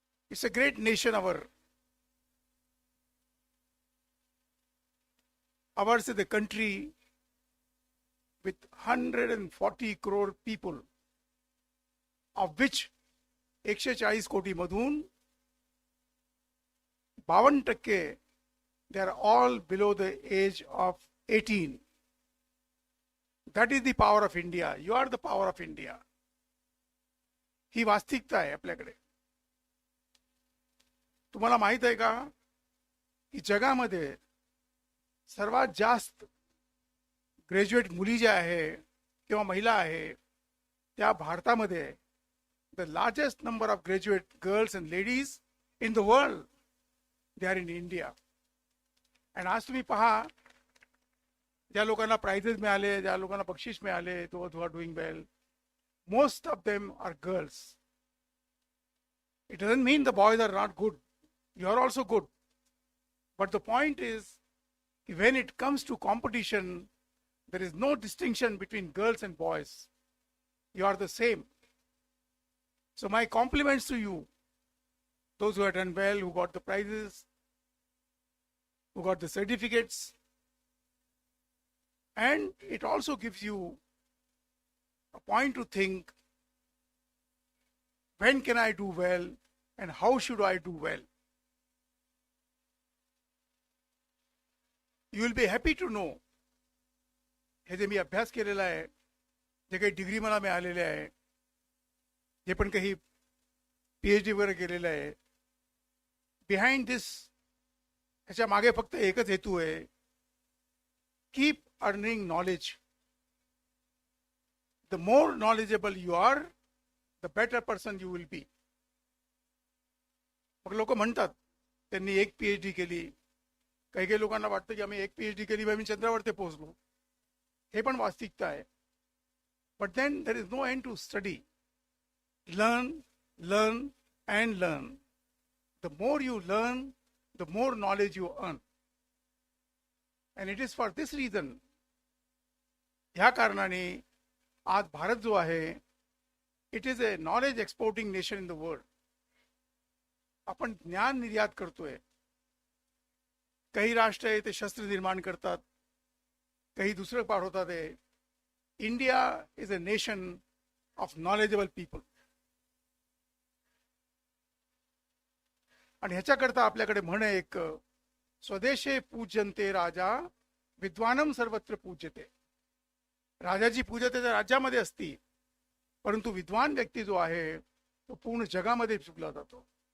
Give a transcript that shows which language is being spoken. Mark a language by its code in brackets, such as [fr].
[en] It's a great nation, ours is the country with 140 crore people, of which 140 [mr] कोटी मधून [en] 52% they are all below the age of 18. That is the power of India. You are the power of India. [mr] ही वास्तविकता आहे आपल्याकडे. तुम्हाला माहित आहे का की जगामध्ये सर्वात जास्त ग्रॅज्युएट मुली ज्या आहे किंवा महिला आहे त्या भारतामध्ये आहे. [en] The largest number of graduate girls and ladies in the world they are in India. [mr] आणि आज तुम्ही पहा ज्या लोकांना प्राइजेस मिळाले, ज्या लोकांना बक्षीस मिळाले, [en] Those who are doing well, most of them are girls. It doesn't mean the boys are not good. You are also good. But the point is, when it comes to competition, there is no distinction between girls and boys. You are the same. So my compliments to you, those who have done well, who got the prizes, who got the certificates. And it also gives you a point to think, when can I do well and how should I do well? You will be happy to know, [mr] हे जे मी अभ्यास केलेला आहे, जे काही degree मला मिळालेले आहे, जे पण काही PhD वगैरे केलेलं आहे, [en] behind this [mr] ह्याच्या मागे फक्त एकच हेतू आहे, [en] Keep earning knowledge. The more knowledgeable you are, the better person you will be. [mr] मग लोक म्हणतात त्यांनी एक PhD केली. काही काही लोकांना वाटतं की आम्ही एक PhD केली मी चंद्रावरती पोहोचलो. हे पण वास्तविकता आहे. [en] But then there is no end to study. Learn, learn and learn. The more you learn, the more knowledge you earn. And it is for this reason, [mr] ह्या कारणाने आज भारत जो आहे, [en] It is a knowledge exporting nation in the world. [mr] आपण ज्ञान निर्यात करतोय. काही राष्ट्र आहे ते शस्त्र निर्माण करतात, काही दुसरं पाठवतात आहे. [en] India is a nation of knowledgeable people. [mr] आणि ह्याच्याकरता आपल्याकडे म्हण आहे एक, [sa] स्वदेशे पूज्यन्ते राजा विद्वानम सर्वत्र पूज्यते. [mr] राजाची पूजा त्याच्या राज्यामध्ये असती, परंतु विद्वान व्यक्ती जो आहे तो पूर्ण जगामध्ये चुकला जातो.